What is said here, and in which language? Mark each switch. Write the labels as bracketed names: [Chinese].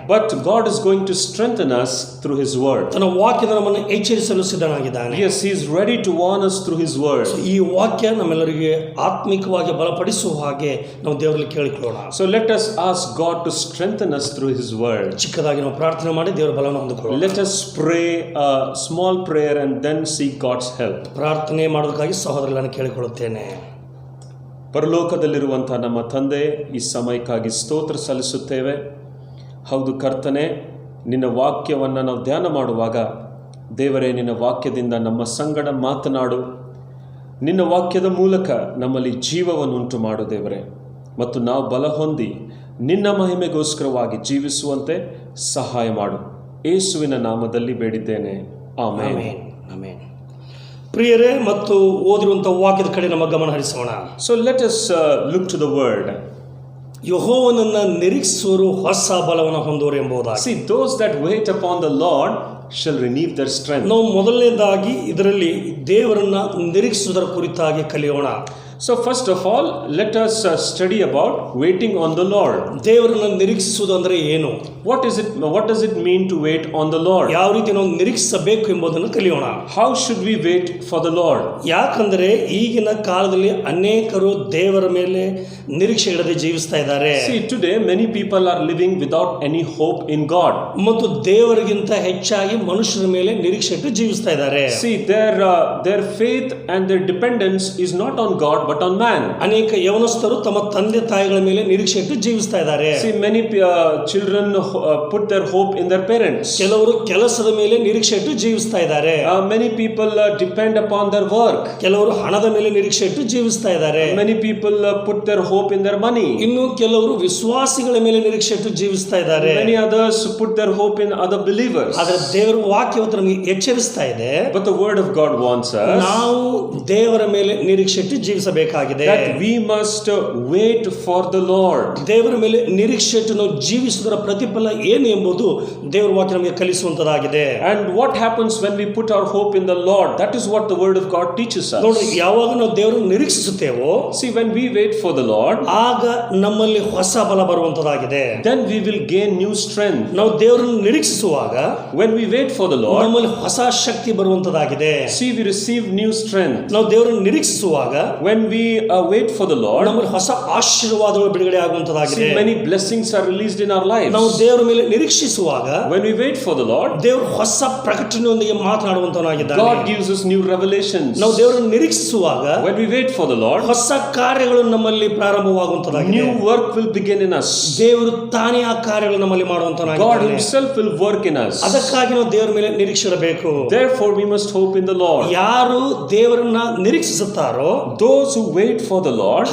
[English] but God is going to strengthen us through His word. [Kannada] ತನ್ನ ವಾಕ್ಯದ ನಮ್ಮನ್ನು ಎಚ್ಚರಿಸಲು ಸಿದ್ಧನಾಗಿದ್ದಾನೆ. [English] Yes, He is ready to warn us through His word. [Kannada] ಈ ವಾಕ್ಯ ನಮ್ಮೆಲ್ಲರಿಗೆ ಆತ್ಮಿಕವಾಗಿ ಬಲಪಡಿಸುವ ಹಾಗೆ ನಾವು ದೇವರಲ್ಲಿ ಕೇಳಿಕೊಳ್ಳೋಣ. [English] So let us ask God to strengthen us through His word. [Kannada] ಚಿಕ್ಕದಾಗಿ ನಾವು ಪ್ರಾರ್ಥನೆ ಮಾಡಿ ದೇವರ ಬಲವನ್ನು ಹೊಂದಿಕೊಳ್ಳೋಣ. [English] Let us pray a small prayer and then seek God's help. [Kannada] ಪ್ರಾರ್ಥನೆ ಮಾಡೋದಕ್ಕಾಗಿ ಸಹೋದರರನ್ನು ಕೇಳಿಕೊಳ್ಳುತ್ತೇನೆ. ಪರಲೋಕದಲ್ಲಿರುವಂತಹ ನಮ್ಮ ತಂದೆ, ಈ ಸಮಯಕ್ಕಾಗಿ ಸ್ತೋತ್ರ ಸಲ್ಲಿಸುತ್ತೇವೆ. ಹೌದು ಕರ್ತನೆ, ನಿನ್ನ ವಾಕ್ಯವನ್ನು ನಾವು ಧ್ಯಾನ ಮಾಡುವಾಗ ದೇವರೇ, ನಿನ್ನ ವಾಕ್ಯದಿಂದ ನಮ್ಮ ಸಂಗಡ ಮಾತನಾಡು. ನಿನ್ನ ವಾಕ್ಯದ ಮೂಲಕ ನಮ್ಮಲ್ಲಿ ಜೀವವನ್ನು ಉಂಟು ಮಾಡು ದೇವರೇ, ಮತ್ತು ನಾವು ಬಲ ಹೊಂದಿ ನಿನ್ನ ಮಹಿಮೆಗೋಸ್ಕರವಾಗಿ ಜೀವಿಸುವಂತೆ ಸಹಾಯ ಮಾಡು. ಯೇಸುವಿನ ನಾಮದಲ್ಲಿ ಬೇಡಿದ್ದೇನೆ, ಆಮೆನ್. ಆಮೆನ್. ಪ್ರಿಯರೇ, ಮತ್ತು ಓದಿರುವಂಥ ವಾಕ್ಯದ ಕಡೆ ನಮ್ಮ ಗಮನ ಹರಿಸೋಣ. [English] So let us look to the word. [Kannada] ಯೆಹೋವನನ್ನು ನಿರೀಕ್ಷಿಸುವರು ಹೊಸ ಬಲವನ್ನು ಹೊಂದುವರು ಎಂಬುದಾಗಿ. [English] See, those that wait upon the Lord shall renew their strength. [Kannada] ನಾವು ಮೊದಲನೇದಾಗಿ ಇದರಲ್ಲಿ ದೇವರನ್ನ ನಿರೀಕ್ಷಿಸುವುದರ ಕುರಿತಾಗಿ ಕಲಿಯೋಣ. [English] So first of all, let us study about waiting on the Lord. [Kannada] ದೇವರನ್ನ ನಿರೀಕ್ಷಿಸುವುದು ಅಂದರೆ ಏನು? [English] What does it mean to wait on the Lord? [Kannada] ಯಾವ ರೀತಿ ನಾವು ನಿರೀಕ್ಷಿಸಬೇಕು ಎಂಬುದನ್ನು ಕಲಿಯೋಣ. [English] How should we wait for the Lord? [Kannada] ಯಾಕಂದರೆ ಈಗಿನ ಕಾಲದಲ್ಲಿ ಅನೇಕರು ದೇವರ ಮೇಲೆ ನಿರೀಕ್ಷೆ ಇಡದೆ ಜೀವಿಸ್ತಾ ಇದ್ದಾರೆ. [English] See, today many people are living without any hope in God. [Kannada] ಮತ್ತು ದೇವರಿಗಿಂತ ಹೆಚ್ಚಾಗಿ ಮನುಷ್ಯರ ಮೇಲೆ ನಿರೀಕ್ಷೆ ಇಟ್ಟು ಜೀವಿಸ್ತಾ ಇದ್ದಾರೆ. [English] See, their faith and their dependence is not on God but on man. [Kannada] ಅನೇಕ ಯವನಸ್ಥರು ತಮ್ಮ ತಂದೆ ತಾಯಿಗಳ ಮೇಲೆ ನಿರೀಕ್ಷೆ ಇಟ್ಟು ಜೀವಿಸ್ತಾ ಇದ್ದಾರೆ. [English] See, many children put their hope in their parents. [Kannada] ಕೆಲವರು ಕೆಲಸದ ಮೇಲೆ ನಿರೀಕ್ಷೆ ಇಟ್ಟು ಜೀವಿಸ್ತಾ ಇದ್ದಾರೆ. [English] Many people depend upon their work. [Kannada] ಕೆಲವರು ಹಣದ ಮೇಲೆ ನಿರೀಕ್ಷೆ ಇಟ್ಟು ಜೀವಿಸ್ತಾ ಇದ್ದಾರೆ. [English] Many people put their hope in their money. [Kannada] ಇನ್ನು ಕೆಲವರು ವಿಶ್ವಾಸಿಗಳ ಮೇಲೆ ನಿರೀಕ್ಷೆ ಇಟ್ಟು ಜೀವಿಸ್ತಾ ಇದ್ದಾರೆ. [English] Many others put their hope in other believers. [Kannada] ಆದರೆ ದೇವರ ವಾಕ್ಯವು ನಮಗೆ ಎಚ್ಚರಿಸ್ತಾ ಇದೆ. [English] But the word of God warns us. [Kannada] ನಾವು ದೇವರ ಮೇಲೆ ನಿರೀಕ್ಷೆ ಇಟ್ಟು ಜೀವಿಸಬೇಕು. ನಿರೀಕ್ಷಿಸಬೇಕಾಗಿದೆ. [English] that we must wait for the Lord. [Kannada] ದೇವರ ಮೇಲೆ ನಿರೀಕ್ಷೆ ಇಟ್ಟು ನಾವು ಜೀವಿಸುವುದರ ಪ್ರತಿಫಲ ಏನು ಎಂಬುದು ದೇವರ ವಾಕ್ಯ ನಮಗೆ ಕಲಿಸುವಂತದಾಗಿದೆ. [English] And what happens when we put our hope in the Lord? That is what the word of God teaches us. [Kannada] ನೋಡಿ, ಯಾವಾಗ ನಾವು ದೇವರನ್ನು ನಿರೀಕ್ಷಿಸುತ್ತೇವೋ, [English] See, when we wait for the Lord, [Kannada] ಆಗ ನಮ್ಮಲ್ಲಿ ಹೊಸ ಬಲ ಬರುವಂತದಾಗಿದೆ. [English] then we will gain new strength. [Kannada] ನಾವು ದೇವರನ್ನು ನಿರೀಕ್ಷಿಸುವಾಗ [English] When we wait for the Lord, [Kannada] ನಮ್ಮಲ್ಲಿ ಹೊಸ ಶಕ್ತಿ ಬರುವಂತದಾಗಿದೆ. [English] see, we receive new strength. [Kannada] ನಾವು ದೇವರನ್ನು ನಿರೀಕ್ಷಿಸುವಾಗ [English] When we wait for the Lord, [Kannada] ನಮ್ಮಲ್ಲಿ ಹೊಸ ಆಶೀರ್ವಾದಗಳು ಬಿಡುಗಡೆ ಆಗುವಂತದಾಗಿದೆ. [English] see, many blessings are released in our lives. [Kannada] ನಾವು ದೇವರ ಮೇಲೆ ನಿರೀಕ್ಷಿಸುವಾಗ [English] When we wait for the Lord, [Kannada] ದೇವರು ಹೊಸ ಪ್ರಕಟಣೆಯೊಂದಿಗೆ ಮಾತನಾಡುವಂತನಾಗಿದ್ದಾನೆ. [English] God gives us new revelations. [Kannada] ನಾವು ದೇವರನ್ನು ನಿರೀಕ್ಷಿಸುವಾಗ [English] When we wait for the Lord, [Kannada] ಹೊಸ ಕಾರ್ಯಗಳು ನಮ್ಮಲ್ಲಿ ಪ್ರಾರಂಭವಾಗುವಂತದಾಗಿದೆ. [English] new work will begin in us. [Kannada] ದೇವರು ತಾನೇ ಆ ಕಾರ್ಯಗಳು ನಮ್ಮಲ್ಲಿ [English] God [Kannada] ಮಾಡುವಂತನಾಗಿದ್ದಾನೆ. [English] himself will work in us. [Kannada] ಅದಕ್ಕಾಗಿ ನಾವು ದೇವರ ಮೇಲೆ ನಿರೀಕ್ಷೆ ಇಡಬೇಕು. [English] Therefore we must hope in the Lord. [Kannada] ಯಾರು ದೇವರನ್ನ ನಿರೀಕ್ಷಿಸುತ್ತಾರೋ [English] Those who wait for the Lord,